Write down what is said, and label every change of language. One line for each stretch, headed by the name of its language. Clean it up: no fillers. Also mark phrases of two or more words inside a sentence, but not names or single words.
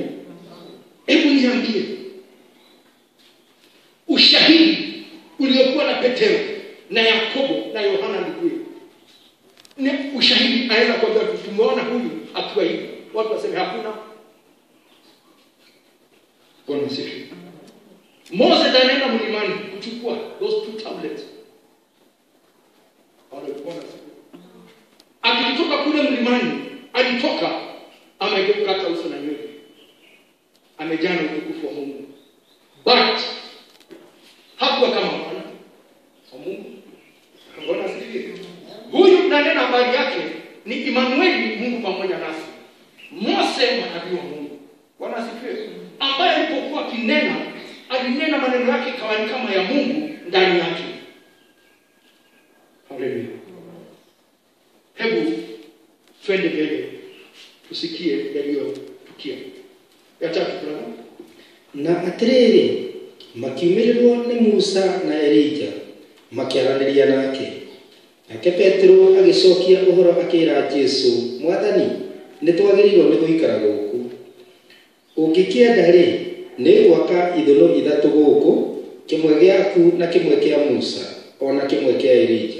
Swahili: Hebu niambie, ushahidi uliokuwa na Petero na Yakobo na Yohana ndugu, ni ushahidi aenda kwamba tumeona huyu akiwa hivi. Watu waseme hakuna. Bwana sifiwe. Moses anaenda mlimani kuchukua
English: those 2 tablets.
Swahili: Akitoka kule mlimani, alitoka amegeuka hata uso na nywele, amejaa na utukufu wa Mungu. But hakuwa kama mwana wa Mungu. Bwana sifiwe. Huyu tunanena habari yake ni Emmanuel, Mungu pamoja nasi. Mose manabii wa Mungu. Bwana sifiwe. Ambaye alipokuwa kinena, alinena maneno yake kama ya Mungu ndani yake. Haleluya. Hebu twende mbele tusikie yaliyotukia. Ya tatu brother.
Kikuyu: Na atiriri makiumirirwo ni Musa na Elija makiaraniria nake. Nake Petero agicokia uhoro akira Jesu, Mwathani, nitwagirirwo ni guikara guku. Ungikienda ri ni gwaka ithano ithatu guku, kimwe giaku na kimwe kia Musa, ona kimwe kia Elija.